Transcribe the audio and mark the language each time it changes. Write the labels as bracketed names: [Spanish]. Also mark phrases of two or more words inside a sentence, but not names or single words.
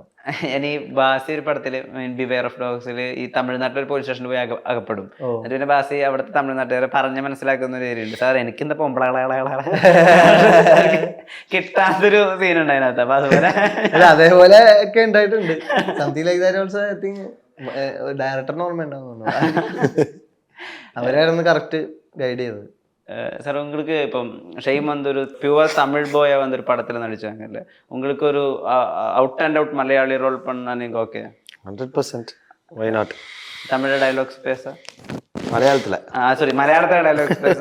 [Malayalam] ഇനി ബാസി ഒരു പടത്തില് ബിവെയർ ഓഫ് ഡോഗ്സിൽ ഈ തമിഴ്നാട്ടിൽ ഒരു പോലീസ് സ്റ്റേഷനിൽ പോയി അകപ്പെടും. എന്നിട്ട് പിന്നെ ബാസി അവിടുത്തെ തമിഴ്നാട്ടുകാരെ പറഞ്ഞ് മനസ്സിലാക്കുന്ന ഒരു ഏരിയ ഉണ്ട്. സാർ എനിക്കെന്താ പൊമ്പളകളെ കിട്ടാത്തൊരു സീൻ ഉണ്ട് അതിനകത്ത്. അപ്പൊ അതേപോലെ ഒക്കെ ഉണ്ടായിട്ടുണ്ട്. [English] something like that also I think director [Malayalam] ഓർമ്മ ഉണ്ടാവുന്നു. അവരായിരുന്നു [English] correct guide [Malayalam] ചെയ്തത്. [Tamil] சார் உங்களுக்கு இப்போ ஷெய்ம் வந்து ஒரு பியூர் தமிழ் போயா வந்து ஒரு படத்தில் நடிச்சாங்கல்ல, உங்களுக்கு ஒரு [English] out and out [Tamil] மலையாளி ரோல் பண்ணா நீங்கள் ஓகே? [English] 100%. why not? [Tamil] தமிழ் டைலாக்ஸ் பேச மலையாளத்தில் சாரி மலையாளத்தில் டைலாக்ஸ் பேச